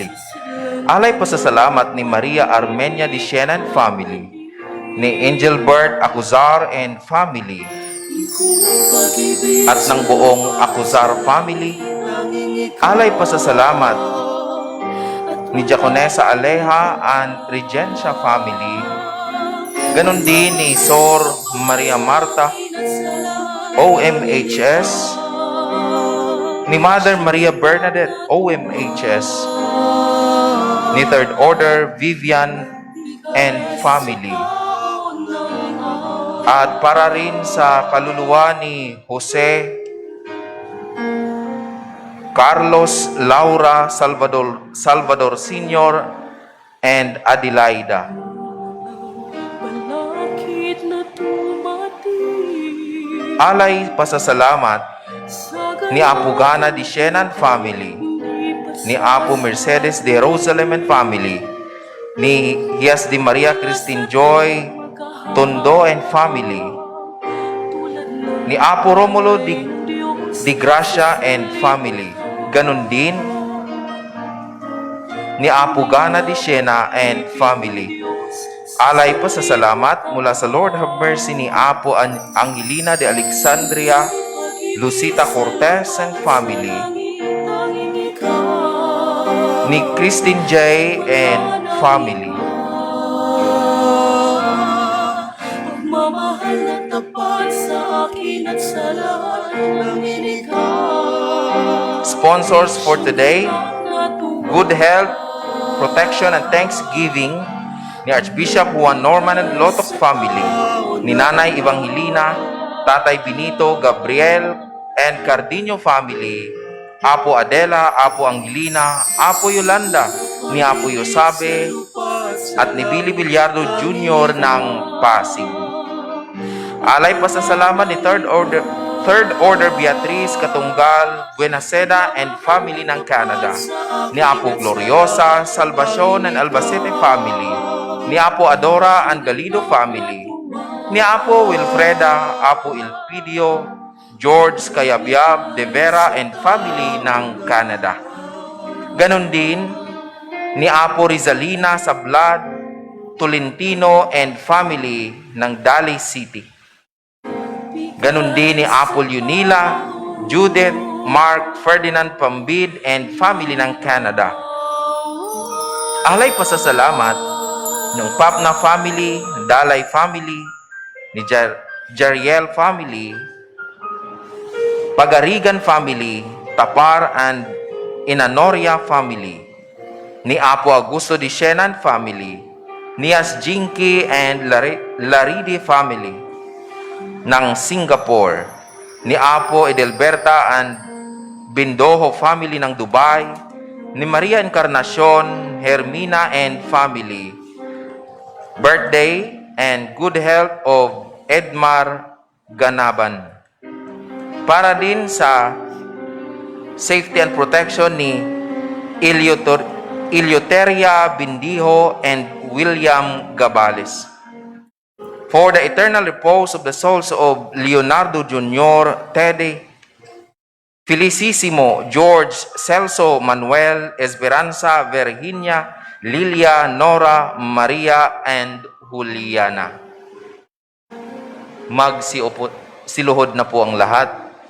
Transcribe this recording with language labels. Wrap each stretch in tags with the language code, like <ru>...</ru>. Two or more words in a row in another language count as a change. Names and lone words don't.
<tl>Alay pasasalamat ni Maria Armenia de Siena</tl> <en>and family,</en> <tl>ni Engelbert Acuzar</tl> <en>and family,</en> <tl>at ng buong Acuzar family. Alay pasasalamat ni Diaconessa Aleja and Regencia family. Ganon din ni Sor Maria Marta, OMHS, ni Mother Maria Bernadette, OMHS, ni Third Order Vivian</tl> <en>and family.</en> <tl>At para rin sa kaluluwa ni Jose Carlos Laura Salvador Sr. and Adelaida. Balakid na tumating Alay pasasalamat ni Apo Gana de Siena</tl> <en>and family,</en> <tl>ni Apo Mercedes de Jerusalem</tl> <en>and family,</en> <tl>ni Hias de Maria Christine Joy Tondo</tl> <en>and family,</en> <tl>ni Apo Romulo de Gracia</tl> <en>and family.</en> <tl>Ganon din ni Apo Gana de Siena</tl> <en>and family.</en> <tl>Alay pasasalamat mula sa</tl> <en>Lord have mercy</en> <tl>ni Apo Angelina de Alexandria Lucita Cortez</tl> <en>and family,</en> <tl>ni Christine J.</tl> <en>and family.</en> <tl>Pagmamahal na tapat sa akin at sa lahat ng inikha.</tl> <en>Sponsors for today,</en> <tl>Na</tl> <en>good health, protection, and thanksgiving ni Archbishop Juan Norman and Lotok family, ni Nanay Evangelina, Tatay Benito, Gabriel,</en> <tl>and Cardino family, Apo Adela, Apo Angelina, Apo Yolanda, ni Apo Yosabe, at ni Billy Villardo Jr. ng Pasig. Alay pasasalamat ni Third Order Beatriz Katunggal Buenaseda and family ng Canada, ni Apo Gloriosa Salvacion and Albacete family, ni Apo Adora and Galido family, ni Apo Wilfreda, Apo Ilpidio, George Cayabyab de Vera</tl> <en>and family</en> <tl>ng Canada. Ganon din ni Apo Rizalina Sablad Tolentino</tl> <en>and family</en> <tl>ng Daly City. Ganon din ni Apo Leonila, Judith, Mark, Ferdinand Pambid</tl> <en>and family</en> <tl>ng Canada. Alay pasasalamat ng Papna family, Dalay family, ni Jariel family, Pagarigan family, Tapar and Inanoria family, ni Apo Augusto de Siena</tl> <en>and family,</en> <tl>ni Asjinki and Laridi family ng Singapore, ni Apo Edelberta and Bindoho family ng Dubai, ni Maria Encarnacion, Hermina</tl> <en>and family. Birthday and good health of Edmar Ganaban.</en> <tl>Para din sa</tl> <en>safety and protection</en> <tl>ni Ilioteria Bindiho and William Gabales.</tl> <en>For the eternal repose of the souls of Leonardo Jr., Tede, Felicissimo, George, Celso, Manuel, Esperanza, Virginia, Lilia, Nora, Maria, and Juliana.</en> <tl>Siluhod na po ang lahat.</tl>